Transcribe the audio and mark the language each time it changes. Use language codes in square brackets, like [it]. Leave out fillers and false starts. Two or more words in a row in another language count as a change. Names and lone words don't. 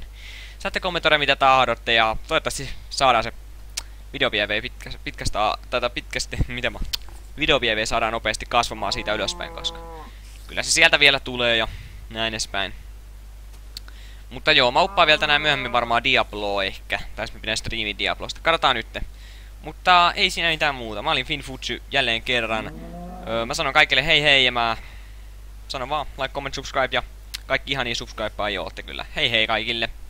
[fi] Saatte kommentoida mitä tahdotte ja toivottavasti saadaan se video saadaan nopeasti kasvamaan siitä ylöspäin, koska kyllä se sieltä vielä tulee ja näin edespäin. Mutta joo, mä uppaan vielä tänään myöhemmin varmaan Diabloa ehkä. Tai mä pidän striimin Diablosta. Katsotaan nytte. Mutta ei siinä mitään muuta. Mä olin Finfutsu jälleen kerran. Mä sanon kaikille hei hei ja mä sanon vaan [en] like, comment, subscribe [fi] ja kaikki ihania subscribea ei ootte kyllä. Hei hei kaikille!